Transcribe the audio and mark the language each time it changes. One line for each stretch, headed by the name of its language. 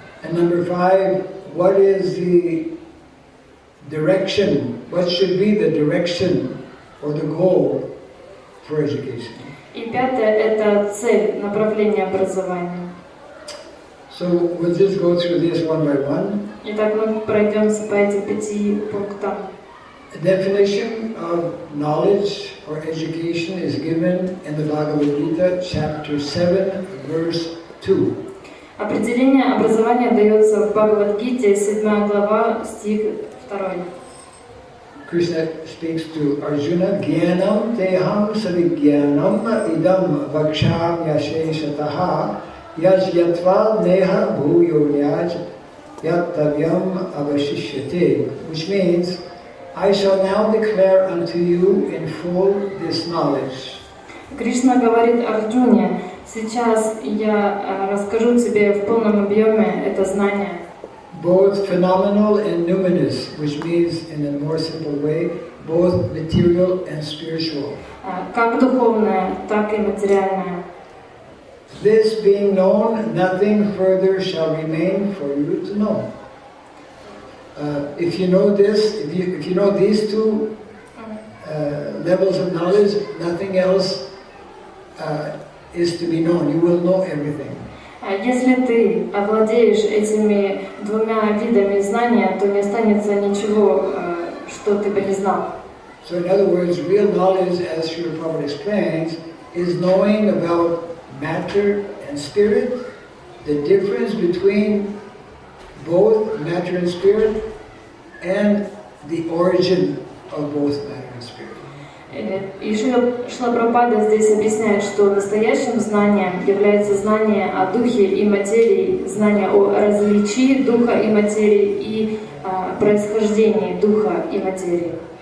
English: And number 5, what is the direction, what should be the direction or the goal for education.
Russian: И пятое – это цель, направление образования.
English: So we'll just go through this one by one.
Russian: Итак, мы пройдемся по этим 5 пунктам.
English: A definition of knowledge or education is given in the Bhagavad Gita, chapter 7, verse 2.
Russian: Определение образования дается в Бхагавад-гите, 7 глава, стих 2.
English: Krishna speaks to Arjuna,
Sanskrit: Gyanam teham savigyanam idam vaksham yasheshataha yajyatva neha bhuyo yaj yattavyam avashishyate,
English: which means, I shall now declare unto you in full this knowledge.
Russian: Кришна говорит Арджуне: сейчас я расскажу тебе в полном объеме это знание.
English: Both phenomenal and numinous, which means in a more simple way, both material and spiritual.
Russian: Как духовное, так и материальное.
English: This being known, nothing further shall remain for you to know. If you know this, if you know these two levels of knowledge, nothing else is to be known. You will know everything.
Russian: Если ты овладеешь этими двумя видами знания, то не останется ничего, что ты бы не знал.
English: So in other words, real knowledge, as Srila Prabhupada explains, is knowing about matter and spirit, the difference between both matter and spirit, and the origin of both matter and spirit.
Russian: И Шрила Прабхупада здесь объясняет, что настоящим знанием является знание о духе и материи, знание о различии духа и материи и происхождении духа и материи.